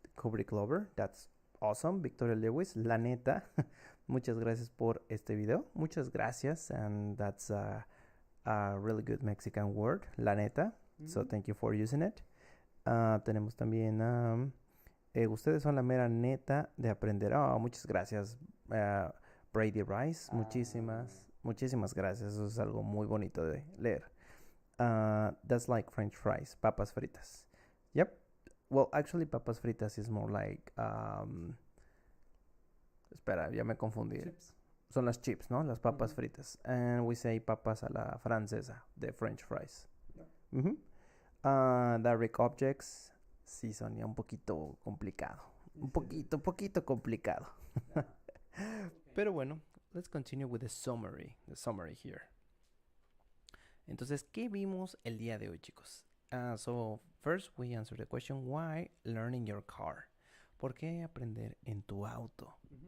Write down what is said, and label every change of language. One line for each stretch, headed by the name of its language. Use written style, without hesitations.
English: Kubrick Glover, that's awesome. Victoria Lewis,
Spanish: la neta. Muchas gracias por este video. Muchas gracias.
English: And that's a really good Mexican word,
Spanish: la neta.
English: So thank you for using it.
Spanish: Tenemos también, ustedes son la mera neta de aprender. Oh, muchas gracias, Brady Rice. Muchísimas gracias. Eso es algo muy bonito de leer.
English: That's like French fries,
Spanish: papas fritas.
English: Yep. Well, actually,
Spanish: papas fritas
English: is more like,
Spanish: espera, ya me confundí.
English: Chips.
Spanish: Son las chips, ¿no? Las papas fritas.
English: And we say
Spanish: papas a la francesa,
English: the French fries. Direct objects,
Spanish: sí, Sonia, un poquito complicado. Un poquito complicado. Pero bueno,
English: let's continue with the summary here.
Spanish: Entonces, ¿qué vimos el día de hoy, chicos?
English: So, first we answer the question, why learning your car?
Spanish: ¿Por qué aprender en tu auto?